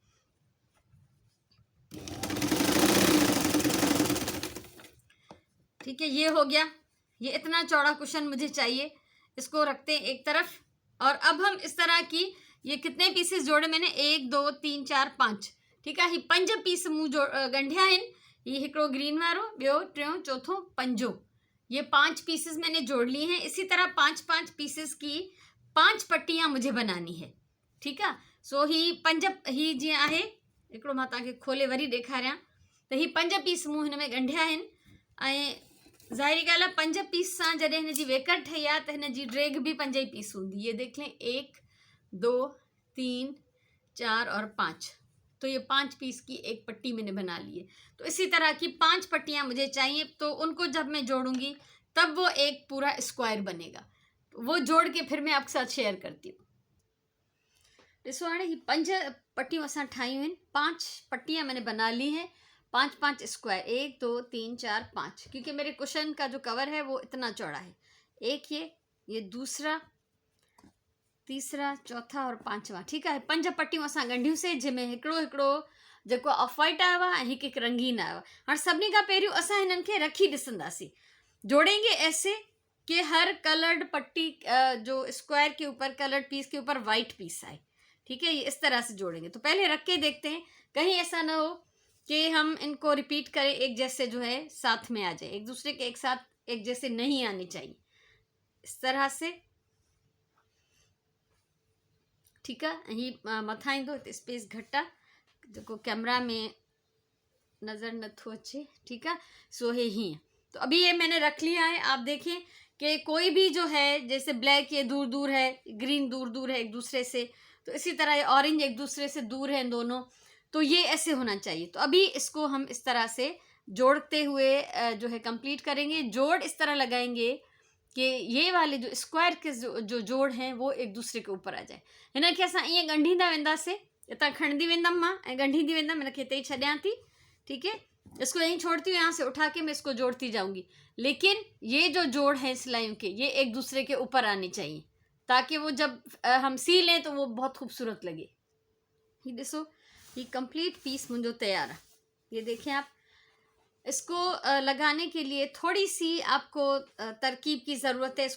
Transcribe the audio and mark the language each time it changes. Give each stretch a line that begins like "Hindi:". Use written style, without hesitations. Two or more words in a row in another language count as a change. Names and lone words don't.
Hindi: ठीक है, ये हो गया। ये इतना चौड़ा कुशन मुझे चाहिए, इसको रखते हैं एक तरफ। और अब हम इस तरह की ये कितने पीसेस जोड़े मैंने, 1 2 3 4 5। ठीक है,
Sindhi: ही 5 पीस मूं ॻंढिया आहिनि। ये हिकिड़ो ग्रीन वारो, ॿियो, टियों, चौथों, पंजो,
Hindi: ये 5 पीसेस मैंने जोड़ लिए हैं। इसी तरह 5 पीसेस की 5 पट्टियां मुझे बनानी है। ठीक है,
Sindhi: सो ही 5 ही जीअं आहे, हिकिड़ो मां तव्हांखे खोले वरी ॾेखारियां त ही 5 पीस मूं हिन में ॻंढिया आहिनि। ऐं ज़ाहिरी ॻाल्हि आहे, 5 पीस सां जॾहिं हिन जी वेकर ठही आहे त हिन जी ड्रेग भी 5 ही पीस हूंदी।
Hindi: ये देख लें, 1 2 3 4 और 5। तो ये 5 पीस की एक पट्टी मैंने बना ली है। तो इसी तरह की 5 पट्टियां मुझे चाहिए, तो उनको जब मैं जोड़ूंगी तब वो एक पूरा स्क्वायर बनेगा। तो वो जोड़ के फिर मैं आपके साथ शेयर करती हूँ।
Sindhi: ॾिसो हाणे ही 5 पट्टियों असां ठाहियूं आहिनि,
Hindi: 5 पट्टियां मैंने बना ली हैं, 5 स्क्वायर, 1 2 3 4 5, क्योंकि मेरे कुशन का जो कवर है वो इतना चौड़ा है। एक ये दूसरा, तीसरा, चौथा और 5वां। ठीक है,
Sindhi: 5 पट्टियों असां ॻंढियूंसीं, जंहिंमें हिकिड़ो हिकिड़ो जेको ऑफ वाइट आयो आहे ऐं हिकु रंगीन आयो आहे। हाणे सभिनी खां पहिरियों असां हिननि खे रखी ॾिसंदासीं,
Hindi: जोड़ेंगे ऐसे कि हर कलर्ड पट्टी जो स्क्वायर के ऊपर, कलर्ड पीस के ऊपर वाइट पीस आए। ठीक है, ये इस तरह से जोड़ेंगे। तो पहले रख के देखते हैं, कहीं ऐसा ना हो कि हम इनको रिपीट करें, एक जैसे जो है साथ में आ जाए, एक दूसरे के एक साथ एक जैसे नहीं आने चाहिए, इस तरह से। ठीक है,
Sindhi: ही मथां ईंदो, हिते स्पेस घटि आहे, जेको कैमरा में नज़र नथो अचे।
Hindi: ठीक है,
Sindhi: सो है हीअं।
Hindi: तो अभी ये मैंने रख लिया है। आप देखें कि कोई भी जो है, जैसे ब्लैक ये दूर दूर है, ग्रीन दूर दूर है एक दूसरे से, तो इसी तरह ये ऑरेंज एक दूसरे से दूर है दोनों, तो ये ऐसे होना चाहिए। तो अभी इसको हम इस तरह से जोड़ते हुए जो है कंप्लीट करेंगे। जोड़ इस तरह लगाएंगे कि ये वाले जो स्क्वायर के जो जोड़ हैं वो एक दूसरे के ऊपर आ जाए।
Sindhi: हिन खे असां ईअं ॻंढींदा वेंदासीं, हितां खणंदी वेंदमि मां ऐं ॻंढींदी वेंदमि, हिन खे हिते ई छॾियां थी।
Hindi: ठीक है, इसको यहीं छोड़ती हूँ, यहाँ से उठा के मैं इसको जोड़ती जाऊंगी। लेकिन ये जो जोड़ है सिलाइयों के, ये एक दूसरे के ऊपर आने चाहिए, ताकि वो जब हम सी लें तो वो बहुत खूबसूरत लगे। ये ॾिसो, ये कंप्लीट पीस मुझे तैयार है। ये देखें आप, इसको लगाने के लिए थोड़ी सी आपको तरकीब की ज़रूरत है।